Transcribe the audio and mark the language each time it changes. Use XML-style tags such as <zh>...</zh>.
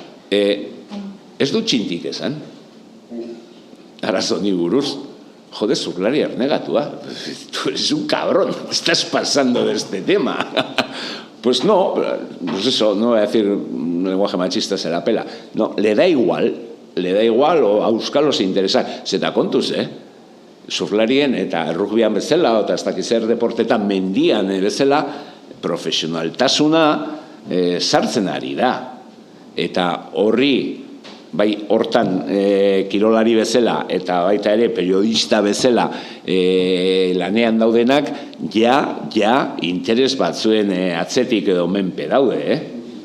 <eu>Ez dut txintik esan, arazo ni buruz.</eu> <es>joder, surflari ernegatua, tú eres un cabrón, estás pasando de este tema. Pues no, pues eso, no voy a decir un lenguaje machista, se la pela. No, le da igual, o a euskalo se interesa.</es> <eu>Zeta kontuz, surflarien eta rugbian bezala, eta ez dakiz zer deportetan mendian bezala, profesionaltasuna sartzen ari da. Eta horri, bai hortan kirolari bezala eta baita ere periodista bezala lanean daudenak ja interes batzuen atzetik edo menpe daude.</eu>